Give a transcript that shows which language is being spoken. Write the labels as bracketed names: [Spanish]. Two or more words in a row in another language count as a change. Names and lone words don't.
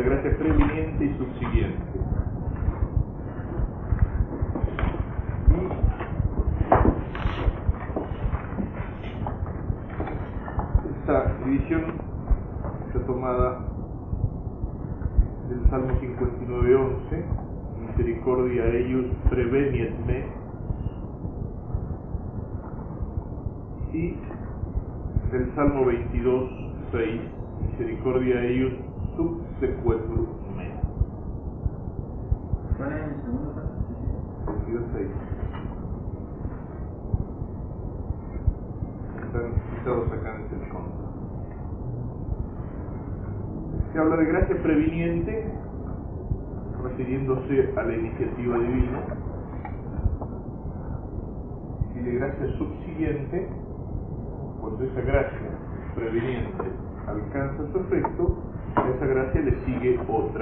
[Spanish] gracia previniente y subsiguiente. Esta división está tomada del Salmo 59:11, [Latin] misericordia eius preveniet me, [Spanish] y del Salmo 22:6, [Latin] misericordia eius subsequetur me. [Spanish] ¿Cuál es el segundo paso? 22:6. Están citados acá en este fondo. Se habla de gracia previniente, refiriéndose a la iniciativa divina, y de gracia subsiguiente, cuando esa gracia previniente alcanza su efecto, a esa gracia le sigue otra.